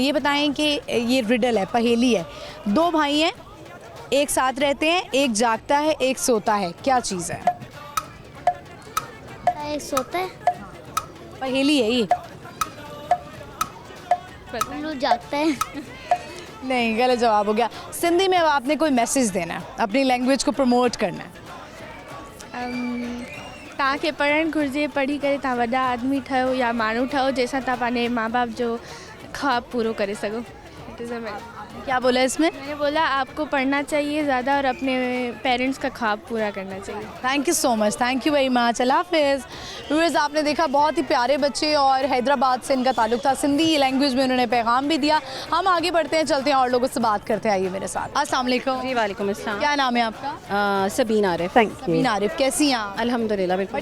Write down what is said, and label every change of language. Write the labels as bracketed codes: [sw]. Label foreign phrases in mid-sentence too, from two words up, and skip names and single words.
[ur] یہ بتائیں کہ یہ رڈل ہے، پہیلی ہے۔ 2 بھائی ہیں، ایک ساتھ رہتے ہیں، ایک جاگتا ہے ایک سوتا ہے، کیا چیز ہے? سوتا ہے. پہیلی ہے یہ. الو جاگتا ہے. نہیں، غلط جواب ہو گیا. سندھی میں اب آپ نے کوئی میسج دینا ہے، اپنی لینگویج کو پروموٹ کرنا ہے. [sd] तव्हांखे पढ़णु घुरिजे, पढ़ी करे तव्हां वॾा आदमी ठहो या माण्हू ठहो जंहिंसां तव्हां पंहिंजे माँ बाप जो ख्वाब पूरो करे सघो। [en] It is a [ur] کیا بولا اس میں? میں نے بولا آپ کو پڑھنا چاہیے زیادہ اور اپنے پیرنٹس کا خواب پورا کرنا چاہیے. [en] Thank you so much, thank you very much. [ur] اللہ حافظ. ویورز، آپ نے دیکھا بہت ہی پیارے بچے اور حیدرآباد سے ان کا تعلق تھا. سندھی لینگویج میں انہوں نے پیغام بھی دیا۔ ہم آگے بڑھتے ہیں، چلتے ہیں اور لوگوں سے بات کرتے ہیں. آئیے میرے ساتھ. [ar] السلام علیکم. جی وعلیکم السلام. [ur] کیا نام ہے آپ کا? [en] Sabeen Arif. Thank you. [ur] سبین عارف، کیسی ہیں آپ? الحمدللہ بالکل.